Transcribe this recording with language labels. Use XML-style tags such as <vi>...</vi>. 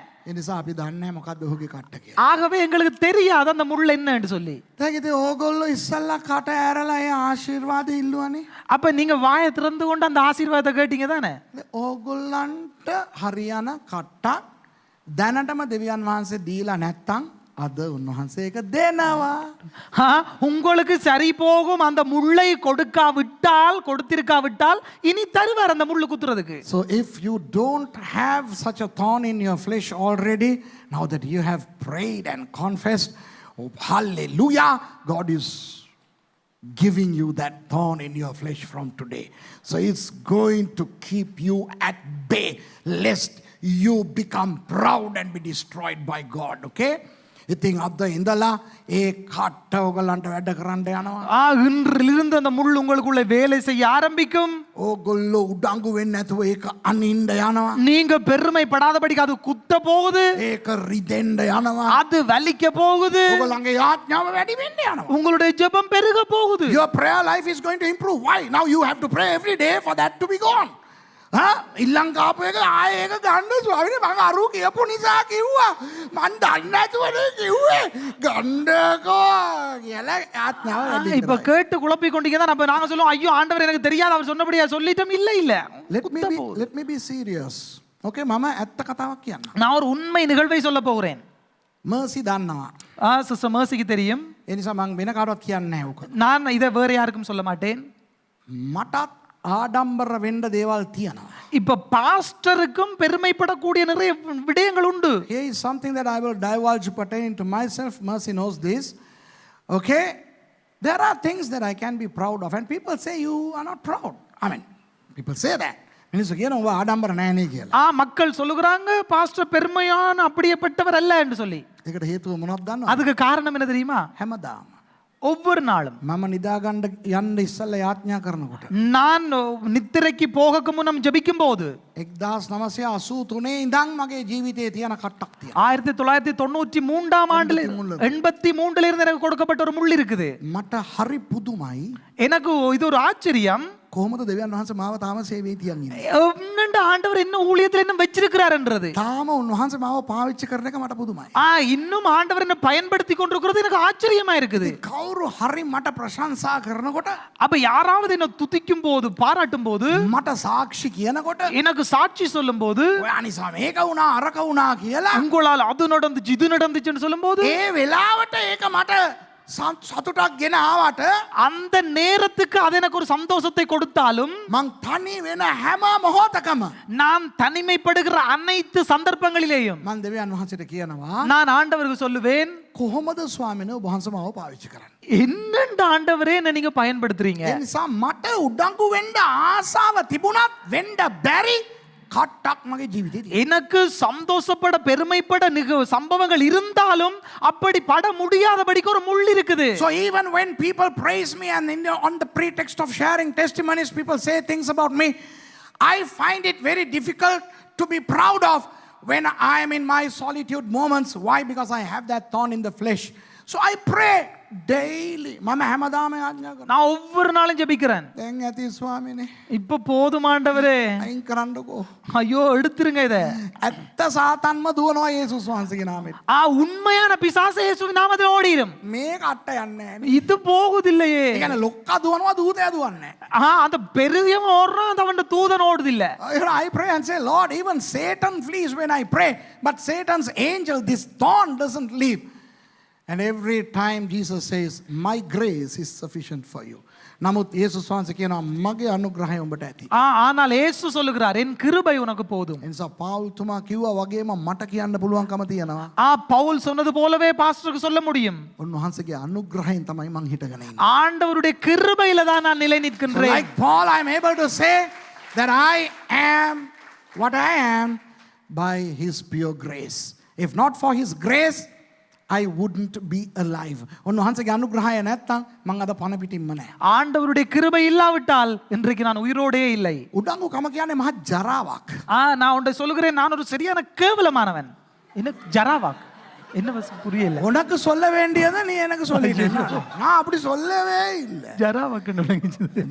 <si>ඒ නිසා අපි දන්නේ නැහැ මොකද්ද ඔහුගේ කට්ට කියලා.</si> <ta>ஆகவே எங்களுக்கு தெரியாது அந்த முள் என்னன்னு சொல்லி.</ta> <si>දැන් ඉතින් ඕගොල්ලෝ ඉස්සල්ලා කට ඇරලා ඒ ආශිර්වාද ඉල්ලුවානේ.</si> <ta>அப்ப நீங்க வாயை திறந்து கொண்டு அந்த ஆசீர்வாதத்தை கேட்டீங்க தானே?</ta> <si>ඕගොල්ලන්ට හරියන කට්ටක් දැනටම දෙවියන් වහන්සේ දීලා නැත්තම් අද උන්වහන්සේ ඒක දෙනවා.</si> <ta>உங்களுக்கு சரி போகும் அந்த முள்ளை கொடுத்திருக்காவிட்டால் இனி தருவார் அந்த முள்ளு குத்துறதுக்கு.</ta> <en>So if you don't have such a thorn in your flesh already, now that you have prayed and confessed, oh, hallelujah, God is giving you that thorn in your flesh from today. So it's going to keep you at bay lest you become proud and be destroyed by God. Okay?</en> <si>ඉතින් අද ඉඳලා ඒ කට්ට ඔයගලන්ට වැඩ කරන්න යනවා.</si> <ta>இன்றிலிருந்து அந்த முள் உங்களுக்குள்ள வேலை செய்ய ஆரம்பிக்கும்.</ta> <si>ඕගොල්ලෝ උඩඟු වෙන්නේ නැතුව ඒක අනින්න යනවා.</si> <ta>நீங்க பெருமைப்படாதபடிக்கு அது குத்த போகுது.</ta> <si>ඒක රිදෙන්න යනවා.</si> <ta>அது வலிக்க போகுது.</ta> <si>ඔයගලන්ගේ යාඥාව වැඩි වෙන්න යනවා.</si> <ta>உங்களுடைய ஜெபம் பெருக போகுது.</ta> <en>Your prayer life is going to improve. Why? Now you have to pray every day for that to be gone.</en> <si>ඉල්ලන් කාපු එක ආයේ ඒක ගන්න ස්වාමීනි මම අරු කියපු නිසා කිව්වා. මං දන්නේ නැතුවනේ කිව්වේ. ගන්නකෝ කියලා ආඥාව වැඩි කරා.</si> <ta>இப்ப கேட்டு குழப்பி கொண்டீங்க தான் அப்ப நாங்க சொல்லுவோம் ஐயோ ஆண்டவர் எனக்கு தெரியாது அவர் சொன்னபடியா சொல்லிட்டோம். இல்ல</ta> <en>Let me be serious.</en> <si>Okay, මම ඇත්ත කතාවක් කියන්න.</si> <ta>நான் ஒரு உண்மை நிகழ்வை சொல்ல போகிறேன்.</ta> <si>mercy දන්නවා.</si> <ta>சிஸ்டர் மர்சிக்கு தெரியும்.</ta> <si>ඒ නිසා මම වෙන කාටවත් කියන්නේ නැහැ උක.</si> <ta>நான் இதை வேற யாருக்கும் சொல்ல மாட்டேன்.</ta> <si>මටත් ආඩම්බර වෙන්න දේවල් තියෙනවා.</si> <ta>இப்ப பாஸ்டருக்கும் பெருமைப்படக்கூடிய நிறைய விடயங்கள் உண்டு.</ta> <en>Here is something that I will divulge pertaining to myself. Mercy knows this. Okay? There are things that I can be proud of and people say you are not proud. I mean, people say that.</en> <si>මිනිස්සු කියනවා ඔබ ආඩම්බර නැහැනේ කියලා.</si> <ta>மக்கள் சொல்லுகிறாங்க pastor பெருமையான அப்படியேப்பட்டவர் அல்ல என்று சொல்லி.</ta> <si>ඒකට හේතුව මොනවද දන්නවද?</si> <ta>அதுக்கு காரணம் என்ன தெரியுமா?</ta> <si>හැමදාම</si> <ta>ஒவ்வொரு நாளும்</ta> <si>මම නිදාගන්න යන්න ඉස්සෙල්ලා යාඥා කරනකොට</si> <ta>நான் நித்திரைக்கு போகக்கு முன்னம் ஜெபிக்கும் போது</ta> <si>1983 ඉඳන් මගේ ජීවිතයේ තියෙන කට්ටක් තියෙනවා.</si> <ta>1993ஆம் ஆண்டுல 83ல இருந்து எனக்கு கொடுக்கப்பட்ட ஒரு முள் இருக்குது.</ta> <si>මට හරි පුදුමයි.</si> <ta>எனக்கு இது ஒரு ஆச்சரியம்.</ta> <si>කොහොමද දෙවියන් වහන්සේ මාව තාම සේවයේ තියන් ඉන්නේ?</si> <ta>என்னண்டு ஆண்டவர் என்ன ஊழியத்துல என்ன வச்சிருக்கிறார்ன்றது.</ta> <si>තාම උන්වහන්සේ මාව පාවිච්චි කරන එක මට පුදුමයි.</si> <ta>இன்னும் ஆண்டவர் என்ன பயன்படுத்தி கொண்டிருக்கிறது எனக்கு ஆச்சரியமா இருக்குது.</ta> <si>කවුරු හරි මට ප්‍රශංසා කරනකොට</si> <ta>அப்ப யாராவது என்ன துதிக்கும் போது பாராட்டும் போது</ta> <si>මට සාක්ෂි කියනකොට</si> <ta>எனக்கு சாட்சி சொல்லும் போது</ta> <si>ඔයා නිසා මේක වුණා අරක වුණා කියලා</si> <ta>உங்களால் அது நடந்துச்சு இது நடந்துச்சுன்னு சொல்லும் போது</ta> <si>ඒ වෙලාවට ඒක මට සතුටක් ගෙන ආවට</si> <ta>அந்த நேரத்துக்கு அது எனக்கு ஒரு சந்தோஷத்தை கொடுத்தாலும்</ta> <si>මං තනි වෙන හැම මොහොතකම</si> <ta>நான் தனிமைப்படுகிற அனைத்து சந்தர்ப்பங்களிலேயும்</ta> <si>මං දෙවියන් වහන්සේට කියනවා</si> <ta>நான் ஆண்டவருக்கு சொல்லுவேன்</ta> <si>කොහොමද ස්වාමීනි ඔබ වහන්සේ මාව පාවිච්චි කරන්නේ?</si> <ta>என்னண்டு ஆண்டவரே என்ன நீங்க பயன்படுத்துறீங்க?</ta> <si>ඒ නිසා මට උඩඟු වෙන්න ආසාව තිබුණත් වෙන්න බැරි කට්ටක් මගේ ජීවිතේ තියෙනවා.</si> <ta>எனக்கு சந்தோஷப்பட பெருமைப்பட சம்பவங்கள் இருந்தாலும் அப்படி பட முடியாதபடிக்கு ஒரு முள் இருக்குது.</ta> <en>So even when people praise me and on the pretext of sharing testimonies people say things about me, I find it very difficult to be proud of when I am in my solitude moments. Why? Because I have that thorn in the flesh. So I pray daily.</en> <si>මම හැමදාම යාඥා කරනවා.</si> <ta>நான் ஒவ்வொரு நாளும் ஜெபிக்கிறேன்.</ta> <si>දැන් ඇති ස්වාමීනි.</si> <ta>இப்ப போதும் ஆண்டவரே.</ta> <si>අයින් කරන්නකෝ.</si> <ta>ஐயோ எடுத்துருங்க இத.</ta> <si>ඇත්ත සාතන්ම දුවනවා යේසුස් වහන්සේගේ නාමයෙන්.</si> <ta>உண்மையான பிசாசு இயேசுவின் நாமத்தில் ஓடிடும்.</ta> <si>මේ කට්ට යන්නේ නැහැ.</si> <ta>இது போகுதில்லையே.</ta> <si>ඒ කියන්නේ ලොක්කා දුවනවා දූතයා දුවන්නේ නැහැ.</si> <ta>அந்த பெரியவன் ஓடுறான் அது அவன் தூதன் ஓடுதில்ல.</ta> <en>I pray and say, Lord, even Satan flees when I pray, but Satan's angel, this thorn doesn't leave. And every time Jesus says, my grace is sufficient for you.</en> <si>නමුත් යේසුස් වහන්සේ කියනවා මගේ අනුග්‍රහය උඹට ඇති.</si> <ta>ஆனால் இயேசு சொல்லுகிறார் என் கிருபை உனக்கு போதும்.</ta> <si>එනිසා පවුල් තුමා කිව්වා වගේම මට කියන්න පුළුවන්කම තියෙනවා.</si> <ta>பவுல் சொன்னது போலவே பாஸ்டருக்கு சொல்ல முடியும்.</ta> <si>උන්වහන්සේගේ අනුග්‍රහයෙන් තමයි මං හිටගෙන ඉන්නේ.</si> <ta>ஆண்டவருடைய கிருபையில தான் நான் நிலை</ta> <en>So</en> <ta>நிற்கின்றேன்.</ta> <en>like Paul, I am able to say that I am what I am by his pure grace. If not for his grace, I wouldn't be alive.</en> <si>උන්වහන්සේගේ අනුග්‍රහය නැත්තම් මං අද පණ පිටින්ම නැහැ.</si> <ta>ஆண்டவருடைய கிருபை இல்லாவிட்டால் இன்றைக்கு நான் உயிரோடே இல்லை.</ta> <si>උඩඟුකම කියන්නේ මහ ජරාවක්.</si> <ta>நான் உன்னை சொல்லுகிறேன், நான் ஒரு சரியான கேவலமானவன். என்ன ஜராவாக் என்ன புரியல. உனக்கு சொல்ல வேண்டியதை நீ எனக்கு சொல்லிட்டேன். நான் அப்படி சொல்லவே இல்லை. ஜராவாக்குன்னு விளங்கிச்சது.</ta>